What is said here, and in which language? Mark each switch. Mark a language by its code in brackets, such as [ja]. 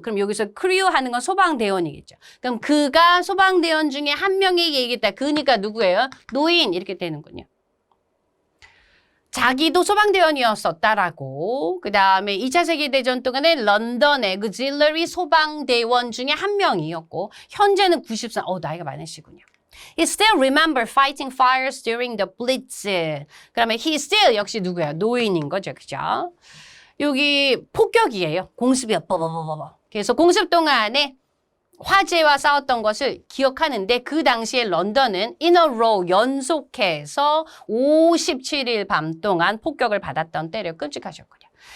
[ko] 그럼 여기서 crew 하는 건 소방대원이겠죠. 그럼 그가 소방대원 중에 한 명에게 얘기했다. 그니까 누구예요? 노인 이렇게 되는군요. 자기도 소방대원이었었다라고. 그 다음에 2차 세계대전 동안에 런던 엑질러리 소방대원 중에 한 명이었고 현재는 94, 나이가 많으시군요. [en] He still remember fighting fires during the Blitz. [ko] 그러면 [en] he still [ko] 역시 누구예요? 노인인 거죠. 그죠? 여기 폭격이에요. 공습이요. 그래서 공습 동안에 화재와 싸웠던 것을 기억하는데 그 당시에 런던은 [en] in a row [ko] 연속해서 57일 밤 동안 폭격을 받았던 때를 끔찍하셨거든요.